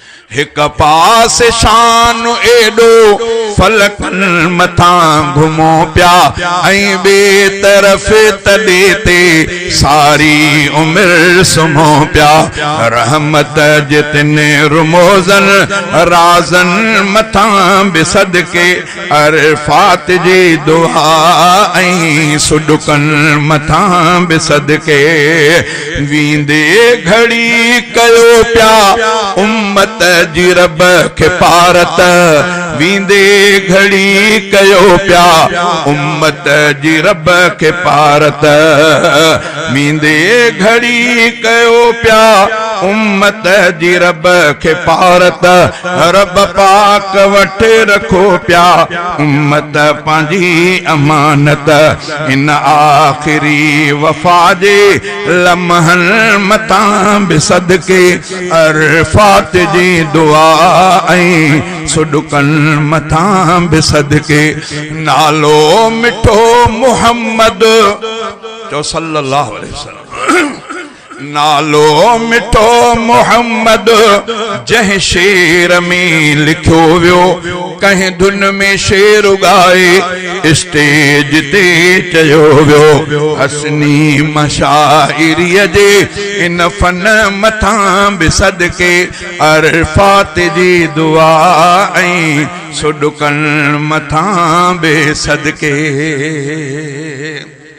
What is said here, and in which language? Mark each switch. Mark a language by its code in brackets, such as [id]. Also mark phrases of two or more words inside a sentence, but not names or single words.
[sd] हिक पास शान एडो फलकन मथा घुमो प्या ऐं बे तरफ तॾे ते सारी उम्र सुमो प्या रहमत जितन रुमोज़न राज़न मथा बिसद के अरफात जी दुआ ऐं सुडकन मथा बिसद के वींदे घड़ी कयो प्या उम्मत जी रब के पारत वींदे घड़ी कयो प्या उम्मत जी रब के पारत वींदे घड़ी कयो प्या उम्मत जी रब के पारत रब पाक वठे रखो प्या उम्मत पंहिंजी अमानत इन आखिरी वफा जे लम्हन मता बिसद के अरफात जी दुआ ऐं सुडकन मथा बिसद के नालो मिठो मुहम्मद जो [ar] صلى الله عليه وسلم [sd] नालो मिठो मुहम्मद जंहिं शेर में लिखियो वियो कंहिं धुन में शेर गाए स्टेज ते चयो वियो हसनी मशाइरीअ जे इन फन मथा बिसद के अरफात जी दुआ ऐं सुडकन मथा बिसद के